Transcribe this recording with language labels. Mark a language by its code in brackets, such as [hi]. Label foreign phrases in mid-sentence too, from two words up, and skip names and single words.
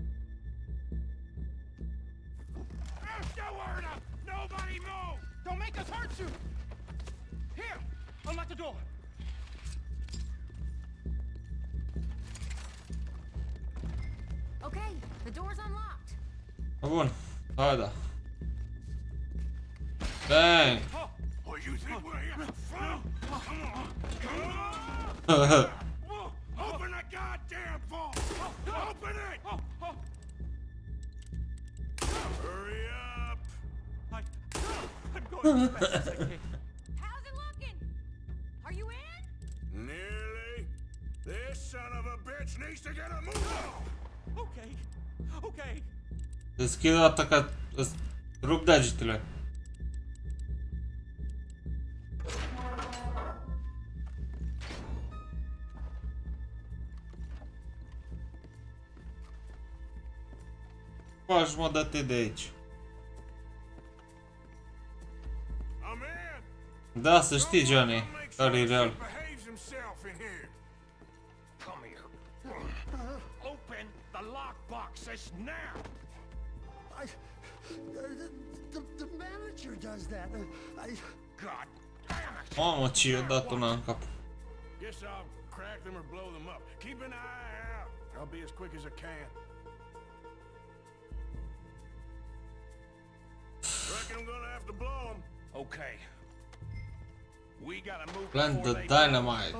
[en] That's the word up! Nobody move! Don't make us hurt you! Here, unlock the door. Okay, the door's unlocked. [ro] Bun, hai da. [en] Bang! Oh, you think we're here? Come on! Come on! Open the goddamn vault! Open it! Hurry up! I'm going as fast as I can. How's it looking? Are you in? Nearly. This son of a bitch needs to get a move on! Okay, okay. [ro] Deschid o dată ca îți rup degetele. Faci, mă, dă-te de aici. [en] I'm in! [ro] Da, să știi, Johnny, care e real. [en] Behaves himself in here. Come here. Open the lockboxes now! The manager does that. God damn it! [ro] Mamă, ce i-a dat una în cap. [en] Guess I'll crack them or blow them up. Keep an eye out. I'll be as quick as I can. Reckon I'm gonna have to blow them. Okay. We gotta move Plant before the they dynamite.